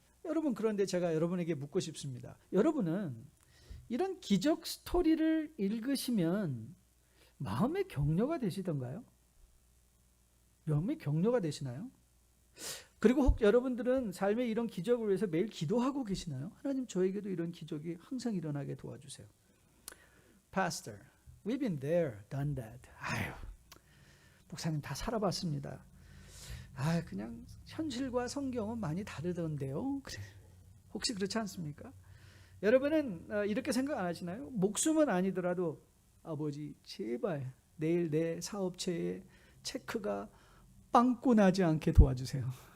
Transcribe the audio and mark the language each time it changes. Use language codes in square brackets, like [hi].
[ko] 여러분, 그런데 제가 여러분에게 묻고 싶습니다. 여러분은 이런 기적 스토리를 읽으시면 마음의 격려가 되시던가요? 마음의 격려가 되시나요? 그리고 혹 여러분들은 삶의 이런 기적을 위해서 매일 기도하고 계시나요? 하나님, 저에게도 이런 기적이 항상 일어나게 도와주세요. [en] Pastor, we've been there, done that. [ko] 아유, 목사님 다 살아봤습니다. 그냥 현실과 성경은 많이 다르던데요. 그래. 혹시 그렇지 않습니까? 여러분은 이렇게 생각 안 하시나요? 목숨은 아니더라도 아버지, 제발 내일 내 사업체에 체크가 빵꾸 나지 않게 도와주세요.